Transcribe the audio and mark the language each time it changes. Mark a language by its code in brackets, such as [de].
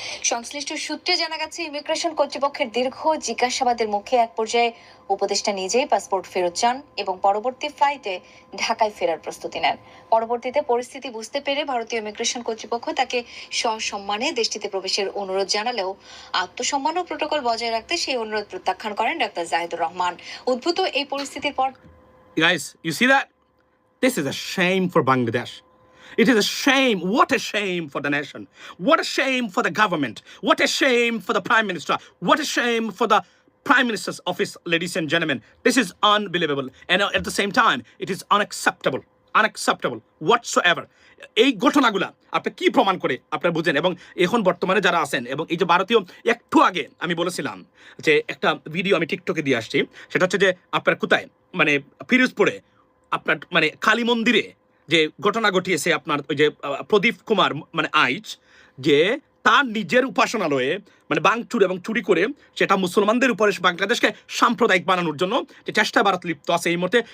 [bn] সংশ্লিষ্ট সূত্রে জানা গেছে, ইমিগ্রেশন কর্তৃপক্ষের দীর্ঘ জিজ্ঞাসাবাদের মুখে এক পর্যায়ে উপদেষ্টা নিজেই পাসপোর্ট ফেরত চান এবং পরবর্তী ফ্লাইটে ঢাকায় ফেরার প্রস্তুতি নেন। পরবর্তীতে পরিস্থিতি বুঝতে পেরে ভারতীয় ইমিগ্রেশন কর্তৃপক্ষ তাকে সসম্মানে দেশটিতে প্রবেশের অনুরোধ জানালেও আত্মসম্মান ও প্রোটোকল বজায় রাখতে সেই অনুরোধ প্রত্যাখ্যান করেন ডাক্তার জাহিদুর রহমান। উদ্ভূত এই পরিস্থিতির পর [en] Guys, you see that? This is a shame for Bangladesh. It is a shame. What a shame for the nation. What a shame for the government. What a shame for the Prime Minister. What a shame for the Prime Minister's office, ladies and gentlemen. This is unbelievable. And at the same time, it is unacceptable. Unacceptable whatsoever. [bn] এই ঘটনাগুলা আপনি কি প্রমাণ করে আপনারা বুঝেন, এবং এখন বর্তমানে যারা আছেন, এবং এই যে ভারতীয় একটু আগে আমি বলেছিলাম যে একটা ভিডিও আমি টিকটকে দিয়ে আসছি, সেটা হচ্ছে যে আপনার কোথায় মানে ফিরোজপুরে আপনার মানে কালী মন্দিরে যে ঘটনা ঘটিয়েছে আপনার ওই যে প্রদীপ কুমার মানে আইচ, যে তার নিজের উপাসনালয়ে মানে ভাঙচুর এবং চুরি করে সেটা মুসলমানদের উপরে বাংলাদেশকে সাম্প্রদায়িক বানানোর জন্য যে চেষ্টা ভারত লিপ্ত আছে এই মুহূর্তে।